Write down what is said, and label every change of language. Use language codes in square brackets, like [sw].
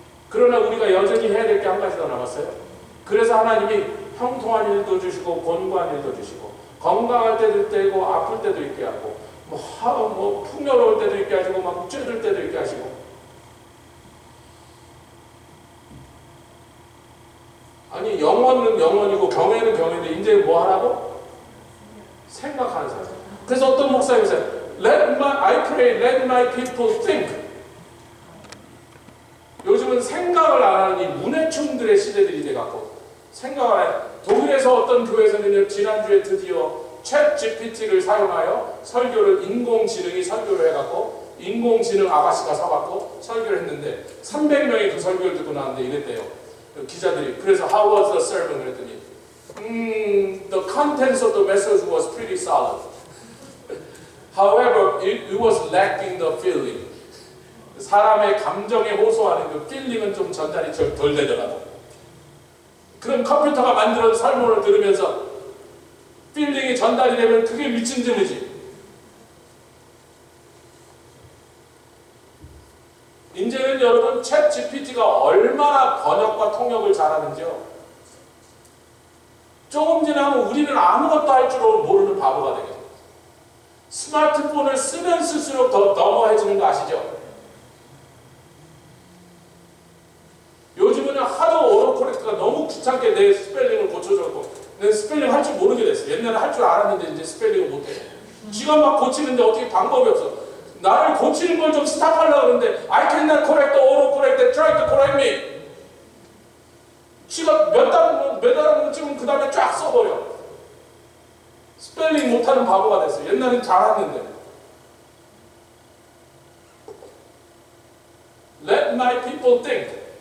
[ko] 그러나 우리가 여전히 해야 될 게 한 가지 더 남았어요. 그래서 하나님이 형통한 일도 주시고 곤고한 일도 주시고 건강할 때도 있고 아플 때도 있게 하고 뭐 풍요로울 때도 있게 하시고 막 쬐들 때도 있게 하시고. 아니 영원은 영원이고 경외는 경외인데 이제 뭐 하라고? 생각하는 사람. 그래서 어떤 목사님이 있어요. [en] I pray, let my people think. [ko] 요즘은 생각을 안 하는 이 문해충들의 시대들이 돼갖고 생각을 안 해. 독일에서 어떤 교회에서는 지난주에 드디어 챗 GPT를 사용하여 설교를 인공지능이 설교를 해갖고 인공지능 아가씨가 서갖고 설교를 했는데 300명이 그 설교를 듣고 나왔는데 이랬대요. 기자들이. 그래서 [en] how was the sermon? [ko] 그랬더니 [en] the contents of the message was pretty solid. However, it was lacking the feeling. [ko] 사람의 감정에 호소하는 그 필링은 좀 전달이 덜 되더라고. 그럼 컴퓨터가 만들어진 설문을 들으면서 필링이 전달이 되면 그게 미친 짓이지. 이제는 여러분 챗 GPT가 얼마나 번역과 통역을 잘하는지요. 조금 지나면 우리는 아무것도 할 줄 모르는 바보가 되겠죠. 스마트폰을 쓰면 쓸수록 더 너머해지는 거 아시죠? 요즘은 하도 오토코렉트가 너무 귀찮게 내 스펠링을 고쳐줬고 내 스펠링 할 줄 모르게 됐어. 옛날에 할 줄 알았는데 이제 스펠링을 못해. 지가 막 고치는데 어떻게 방법이 없어. 나를 고치는 걸 좀 스탑하려고 하는데 [en] I cannot correct the autocorrect, try to correct me. [ko] 지가 몇 달 찍으면 그 다음에 쫙 써버려. 스펠링 못하는 바보가 됐어. 옛날엔 잘했는데. [en] Let my people think.